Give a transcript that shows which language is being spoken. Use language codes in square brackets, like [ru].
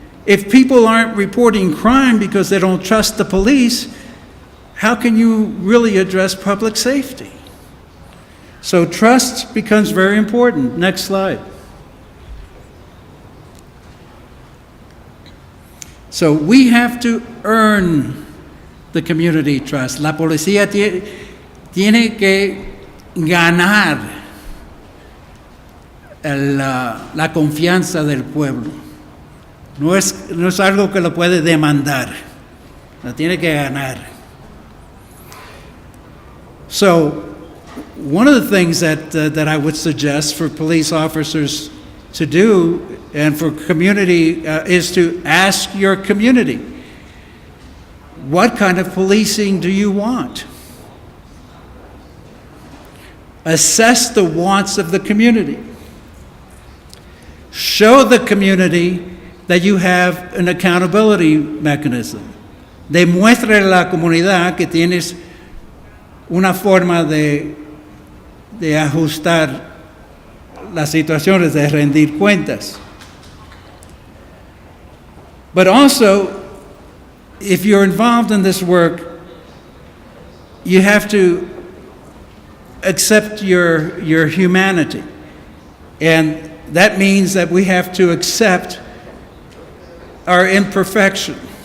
[en] If people aren't reporting crime because they don't trust the police, how can you really address public safety? So trust becomes very important. Next slide. So we have to earn the community trust. [es] La policía tiene que ganar la confianza del pueblo. No es algo que lo puede demandar. La tiene que ganar. [en] So one of the things that I would suggest for police officers to do and for community is to ask your community, what kind of policing do you want? Assess the wants of the community. Show the community that you have an accountability mechanism. [es] Demuéstrale a la comunidad que tienes una forma de ajustar las situaciones, de rendir cuentas. [en] But also, if you're involved in this work, you have to accept your humanity. And that means that we have to accept our imperfection.